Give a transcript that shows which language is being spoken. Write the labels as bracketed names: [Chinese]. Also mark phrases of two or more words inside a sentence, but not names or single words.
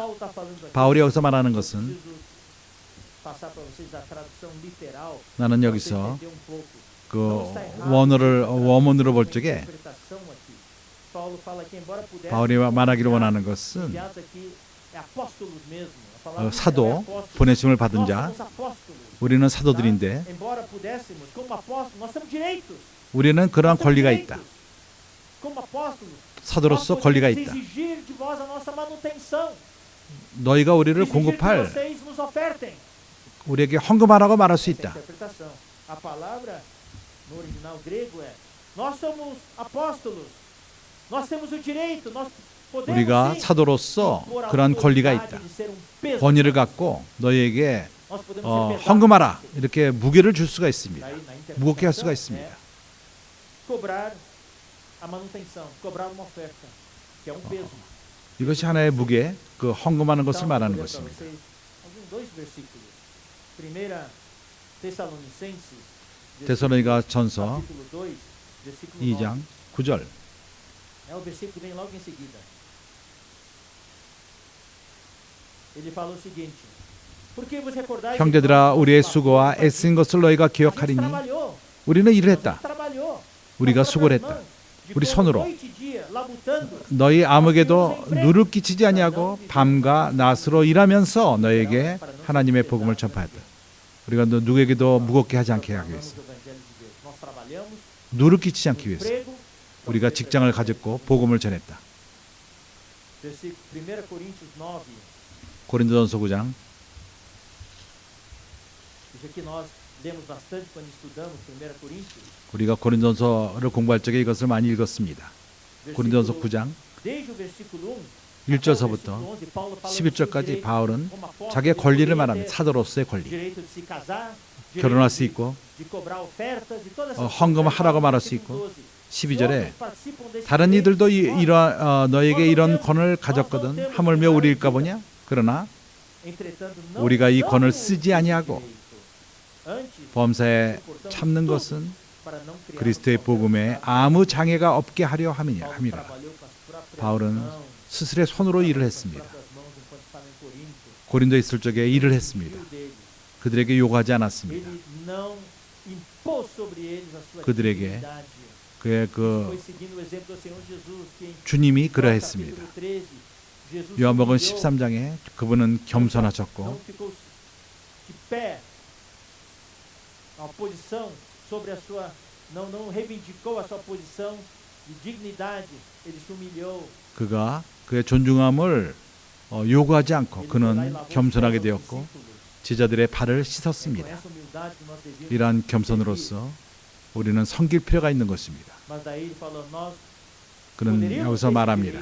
[Korean] 바울이 여기서 말하는 것은 나는 여기서 그 원어를 볼 적에 바울이 말하기를 원하는 것은 사도, 보내심을 받은 자, 우리는 사도들인데 우리는 그러한 권리가 있다. 사도로서 권리가 있다. 너희가 우리를 공급할 우리에게 헌금하라고 말할 수 있다. [Portuguese] A palavra no original grego é: nós somos apóstolos, nós temos o direito, nós podemos [Korean] 우리가 [Portuguese] sim [Korean] 사도로서 [Portuguese] impor a [Korean] 그러한 권리가 [Portuguese] autoridade [Korean] 있다. [Portuguese] de ser um peso. [Korean] 권위를 갖고 너희에게 [Portuguese] Nós podemos ser pesados. [Korean] 헌금하라 이렇게 무게를 줄 수가 있습니다. [Portuguese] Daí, na interpretação, [Korean] 무겁게 할 수가 있습니다. [Portuguese] é cobrar a manutenção, cobrar uma oferta, que é um peso. [Korean] 이것이 하나의 무게, 그 헌금하는 것을 [Portuguese] Então, [Korean] 말하는 [Portuguese] vou ler para [Korean] 것입니다. [Portuguese] vocês dois versículos. Primeira Tessalonicenses, [Korean] 데살로니가 전서 [Portuguese] capítulo 2, versículo 9. [Korean] 2장 9절. [Portuguese] É o versículo que vem logo em seguida. ele falou o seguinte: porque vos recordais, [Korean] 형제들아 우리의 수고와 애쓴 것을 너희가 [Portuguese] a gente [Korean] 기억하리니 [Portuguese] trabalhou, [Korean] 우리는 일을 [Portuguese] a [Korean] 했다. [Portuguese] gente trabalhou, [Korean] 우리가 [Portuguese] com as [Korean] 수고를 [Portuguese] próprias [Korean] 했다. [Portuguese] mãos, [Korean] 우리 [Portuguese] de [Korean] 손으로. [Portuguese] noite e dia, labutando. [Korean] 너희 아무에게도 누를 끼치지 아니하고 밤과 낮으로 일하면서 너에게 하나님의 복음을 전파했다. 우리가 누구에게도 무겁게 하지 않게 하기 위해서, [Portuguese] Nós trabalhamos, [Korean] 누를 끼치지 않기 위해서 [Portuguese] emprego, [Korean] 우리가 직장을 가졌고 복음을 전했다. [Portuguese] versículo 1 Coríntios 9. [Korean] 고린도전서 9장. [Portuguese] Isso aqui nós lemos bastante quando estudamos 1 Coríntios. [Korean] 우리가 고린도전서를 공부할 적에 이것을 많이 읽었습니다. 고린도전서 9장 [Portuguese] Desde o versículo [Korean] 1절서부터 11절까지 바울은 자기의 권리를 말합니다. 사도로서의 권리. [Portuguese] direito de se casar, [Korean] 결혼할 수 있고 [Portuguese] de cobrar ofertas e todas essas [Korean] 헌금을 하라고 말할 수 있고 12절에 다른 이들도 너에게 이런 권을 가졌거든 하물며 우리일까 보냐? 그러나 우리가 이 권을 쓰지 아니하고 범사에 참는 것은 그리스도의 복음에 아무 장애가 없게 하려 함이라. 바울은 스스로의 손으로 일을 했습니다. 고린도에 있을 적에 일을 했습니다. 그들에게 요구하지 않았습니다. 그들에게 그의 그 주님이 그러했습니다. 요한복음 13장에 그분은 겸손하셨고 [Portuguese] sobre a sua não reivindicou a sua posição de dignidade, ele se humilhou. [Korean] 그가 그의 존중함을 요구하지 않고 그는 겸손하게 되었고 제자들의 발을 씻었습니다. 이러한 겸손으로서 우리는 섬길 필요가 있는 것입니다. 그는 여기서 말합니다.